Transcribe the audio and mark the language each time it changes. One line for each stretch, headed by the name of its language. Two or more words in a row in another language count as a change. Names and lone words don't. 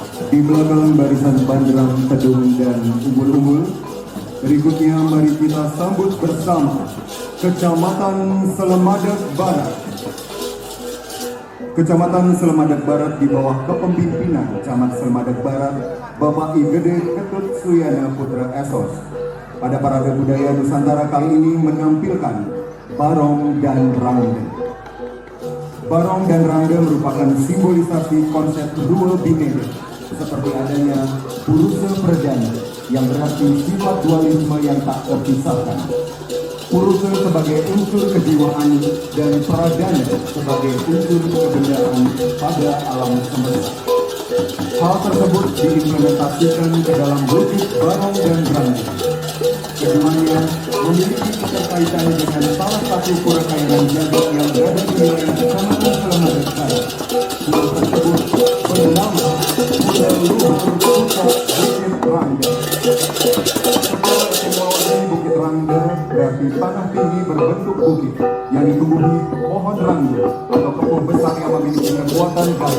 Indonesian: Di belakang barisan banderang Tedung dan Umbul-Umbul, berikutnya mari kita sambut bersama Kecamatan Selemadak Barat. Kecamatan Selemadak Barat di bawah kepemimpinan Camat Selemadak Barat, Bapak Igede Ketut Suyana Putra Esos. Pada parade budaya Nusantara kali ini menampilkan Barong dan Rangde. Barong dan Rangde merupakan simbolisasi konsep dual bineka, seperti adanya Purusa Perdana yang berarti sifat dualisme yang tak terpisahkan. Purusa sebagai unsur kejiwaan dan Pradana sebagai unsur kebendaan pada alam semesta. Hal tersebut diimplementasikan ke dalam wujud Barong dan Rangde. Keduanya memiliki keterkaitan dengan salah satu pura kayangan jagat yang berada di wilayah Kecamatan Selemadak Barat. Pura tersebut bernama Pura Luhur Puncak Bukit Rangde. Secara etimologi Bukit Rangde berarti tanah tinggi berbentuk bukit yang ditumbuhi pohon rangde atau kebun besar yang memiliki kekuatan gaib.